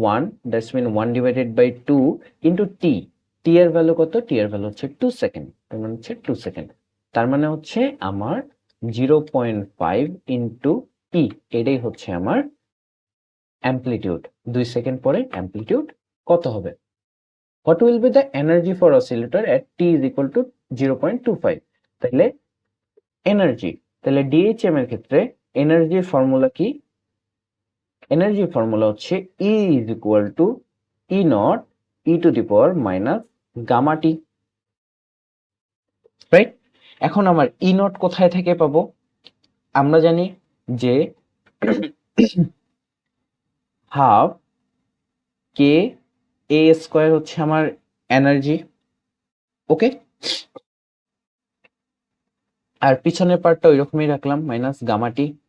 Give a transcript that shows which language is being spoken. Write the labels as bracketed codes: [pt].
[en] 1, that's mean 1 divided by 2 into T. [bn] টি এর value কত? টি এর ভ্যালু হচ্ছে 2 সেকেন্ড, তার মানে হচ্ছে 2 সেকেন্ড। তার মানে হচ্ছে আমার 0.5 ইন্টু টি, এটাই হচ্ছে আমার অ্যামপ্লিটিউড। 2 সেকেন্ড পরে অ্যামপ্লিটিউড কত হবে? [en] What will be the energy for oscillator at t is equal to 0.25? [bn] তাহলে এনার্জি, তাহলে ডিএইচএম এর ক্ষেত্রে এনার্জির ফর্মুলা কি? এনার্জির ফর্মুলা হচ্ছে [en] E is equal to E naught e to the power minus gamma T, right? [bn] এখন আমার E নট কোথায় থেকে পাবো? আমরা জানি যে হাফ কে এ স্কোয়ার হচ্ছে আমার এনার্জি। ওকে, আর পিছনের পার্টটা ওই রকমই রাখলাম মাইনাস গামা টি।